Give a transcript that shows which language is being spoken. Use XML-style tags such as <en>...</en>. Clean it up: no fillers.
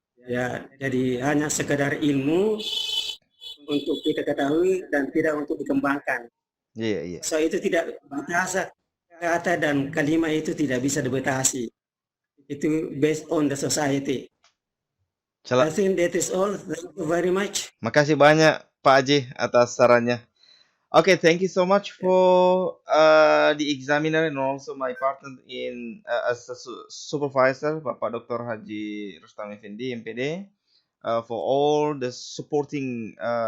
<id>Ya, jadi hanya sekedar ilmu untuk kita ketahui dan tidak untuk dikembangkan. Iya. So itu tidak batasa, kata dan kalimat itu tidak bisa dibatasi.</id> <en>Itu based on the society. I think that is all. Thank you very much.</en> <id>Makasih banyak Pak Haji atas sarannya.</id> <en>Okay, thank you so much for the examiner and also my partner in as a supervisor, Bapak Dr. Haji Rustam Effendi, MPD, for all the supporting.</en>